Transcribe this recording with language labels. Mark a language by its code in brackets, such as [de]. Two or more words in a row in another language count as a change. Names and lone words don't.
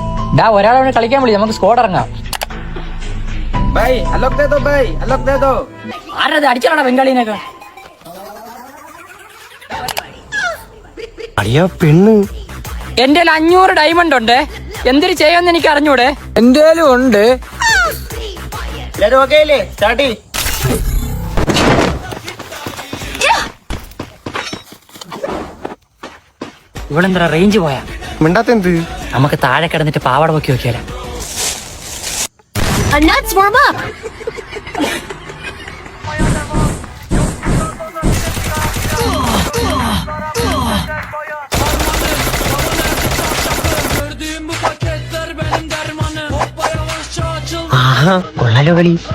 [ml] ഡാ ഒരാളെ കളിക്കാൻ വിളി, നമുക്ക് സ്കോഡ് ഇറങ്ങാം. [hi] भाई अलग दे दो, भाई अलग दे दो. [ml] ആരത് അടിച്ചാലാ ബംഗാളിനൊക്കെ? അടിയാ പെണ്ണ്. എന്റെ 500 ഡയമണ്ട് ഉണ്ട്, എന്തിനു ചെയ്യാന്ന് എനിക്ക് അറിഞ്ഞൂടെ. എന്തേലും ഉണ്ട്. എല്ലാരും ഓക്കേ അല്ലേ? സ്റ്റാർട്ട് ചെയ്യ്. ഇവളെന്താ റേഞ്ച് പോയാ? മിണ്ടാത്തെന്ത്? നമുക്ക് താഴെ കിടന്നിട്ട് പാവാട പൊക്കി നോക്കിയാലോ. [en] Nuts warm up. [ml] ആഹാ കൊള്ളാലോ കളി.